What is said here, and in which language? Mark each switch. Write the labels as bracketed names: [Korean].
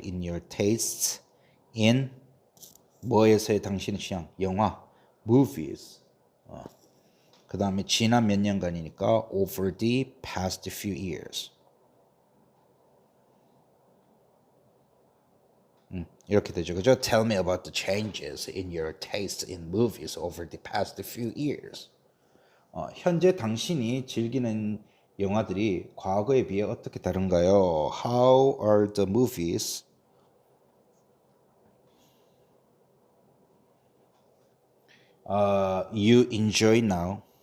[English] in your tastes in [Korean] 뭐에서의 당신의 취향 영화 [English] movies [Korean] 그 다음에 지난 몇 년간이니까 [English] over the past few years [Korean] 이렇게 되죠. 그죠? [English] Tell me about the changes in your taste in movies over the past few years. [Korean] 현재 당신이 즐기는 영화들이 과거에 비해 어떻게 다른가요? [English] How are the movies you enjoy now?